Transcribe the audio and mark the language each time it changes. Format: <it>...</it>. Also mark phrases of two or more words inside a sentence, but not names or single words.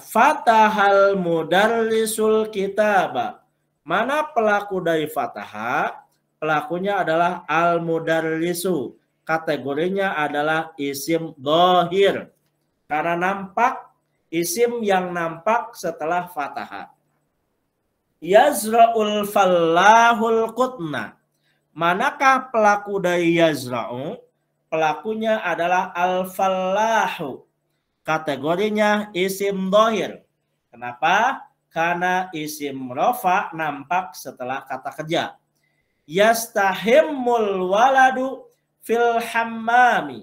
<ar>فتح المدرس الكتاب.</ar> <id>Mana pelaku dari fataha? Pelakunya adalah al-mudarrisu. Kategorinya adalah isim dohir. Karena nampak, isim yang nampak setelah fataha.</id> <ar>يزرع الفلاح القطن.</ar> <id>Manakah pelaku dari yazra'u? Pelakunya adalah al-fallahu. Kategorinya isim dohir. Kenapa? Karena isim rofa nampak setelah kata kerja.</id> <ar>يستحم الولد في الحمام.</ar>